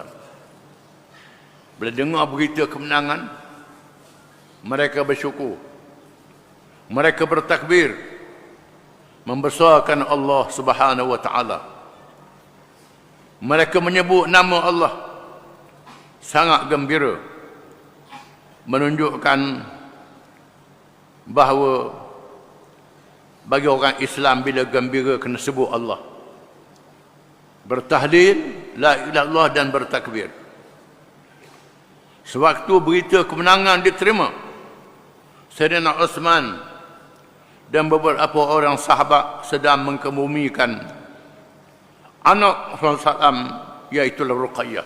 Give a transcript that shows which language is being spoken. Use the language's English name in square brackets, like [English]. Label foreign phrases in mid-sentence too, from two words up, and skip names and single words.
[Malay] Bila dengar berita kemenangan, mereka bersyukur, mereka bertakbir, membesarkan Allah [Arabic] سبحانه وتعالى. [Malay] Mereka menyebut nama Allah sangat gembira, menunjukkan bahawa bagi orang Islam bila gembira kena sebut Allah, bertahlil [Arabic] لا إله إلا الله [Malay] dan bertakbir. Sewaktu berita kemenangan diterima, Sayyidina Uthman dan beberapa orang sahabat sedang mengemumikan anak Rasulullah, iaitu Ruqayyah.